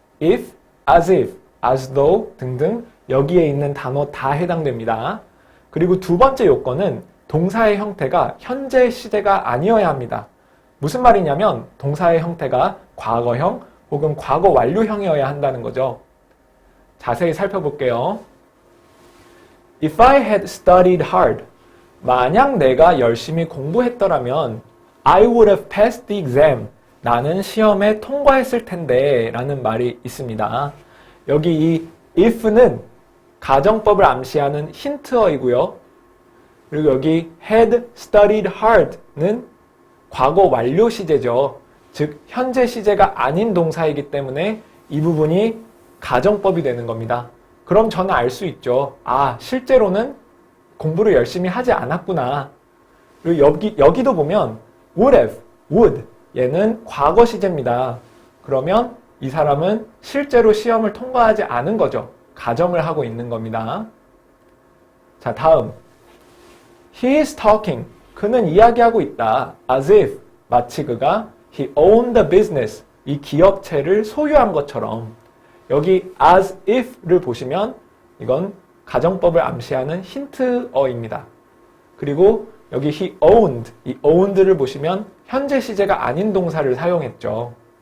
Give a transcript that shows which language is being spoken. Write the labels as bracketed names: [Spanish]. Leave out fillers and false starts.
[Korean] if, as if, as though 등등 여기에 있는 단어 다 해당됩니다. 그리고 두 번째 요건은 동사의 형태가 현재 시제가 아니어야 합니다. 무슨 말이냐면 동사의 형태가 과거형 혹은 과거 완료형이어야 한다는 거죠. 자세히 살펴볼게요. [English] If I had studied hard, [Korean] 만약 내가 열심히 공부했더라면 [English] I would have passed the exam. [Korean] 나는 시험에 통과했을 텐데 라는 말이 있습니다. 여기 이 if는 가정법을 암시하는 힌트어이고요. 그리고 여기 had studied hard는 과거 완료 시제죠. 즉 현재 시제가 아닌 동사이기 때문에 이 부분이 가정법이 되는 겁니다. 그럼 저는 알 수 있죠. 아, 실제로는 공부를 열심히 하지 않았구나. 그리고 여기도 보면 would have, would 얘는 과거 시제입니다. 그러면 이 사람은 실제로 시험을 통과하지 않은 거죠. 가정을 하고 있는 겁니다. 자, 다음. [English] He is talking. [Korean] 그는 이야기하고 있다. [English] As if. [Korean] 마치 그가 [English] he owned the business. [Korean] 이 기업체를 소유한 것처럼. 여기 as if를 보시면 이건 가정법을 암시하는 힌트어입니다. 그리고 여기 he owned. 이 owned를 보시면 현재 시제가 아닌 동사를 사용했죠.